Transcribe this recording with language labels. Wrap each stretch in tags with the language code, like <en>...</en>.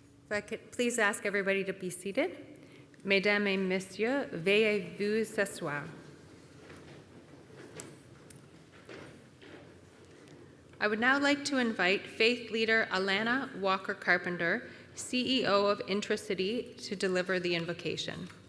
<en>I could please ask everybody to be seated.</en> <fr>Mesdames et messieurs, veuillez vous s'asseoir.</fr> <en>I would now like to invite faith leader Alana Walker Carpenter, CEO of Intracity, to deliver the invocation.</en>